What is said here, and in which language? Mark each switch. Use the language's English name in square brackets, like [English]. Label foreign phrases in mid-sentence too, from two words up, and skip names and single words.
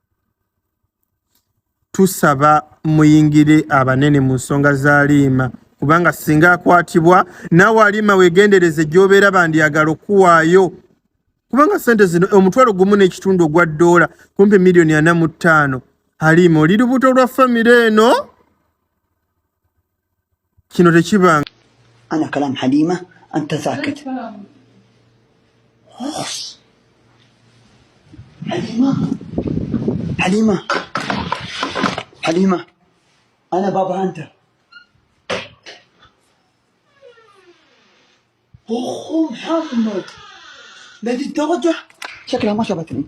[Ganda] Tusaba muyingire abanene mu nsonga za Halima kubanga singa akwatibwa naawe Halima weegendereze gy'obeera bandiyagala okuwaayo kubanga ssente zino omutwalo gumu n'ekitundu ogwa dola kumpi $405. Halima oli lubuto lwa famire eno. Kino tekibanga. [Arabic] أنا كلام حليمة أنت ساكت. حليمة أنا بابا أنت. محمد لهذه الدرجة شكلها ما شبتني.